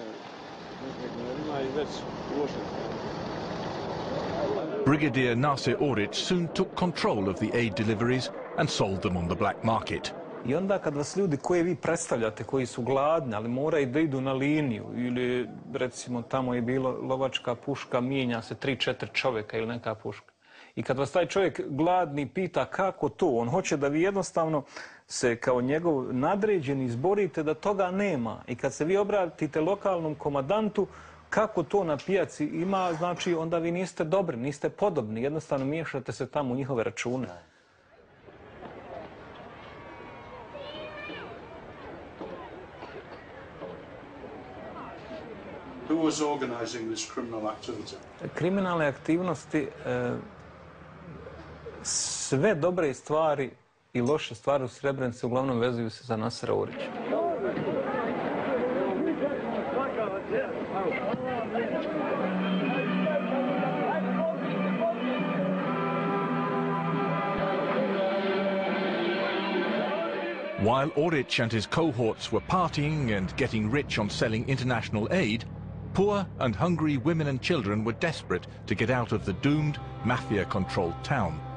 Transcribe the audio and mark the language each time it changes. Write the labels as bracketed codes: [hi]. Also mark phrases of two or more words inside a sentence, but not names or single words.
[en] Brigadier Nasir Oric soon took control of the aid deliveries and sold them on the black market. [bs] I onda kad vas ljudi koje vi predstavljate, koji su gladni, ali moraju da idu na liniju, ili recimo tamo je bilo lovačka puška, mijenja se 3-4 čovjeka ili neka puška. I kad vas taj čovjek gladni pita kako to, on hoće da vi jednostavno se kao njegov nadređeni izborite da toga nema. I kad se vi obratite lokalnom komandantu, kako to na pijaci ima, znači onda vi niste dobri, niste podobni, jednostavno miješate se tamo u njihove račune. [en] Who was organizing this criminal activity? [bs] Kriminalne aktivnosti, sve dobre stvari i loše stvari u Srebrenici uglavnom vezuju se za Nasira Orića. [en] While Oric and his cohorts were partying and getting rich on selling international aid, poor and hungry women and children were desperate to get out of the doomed, mafia-controlled town.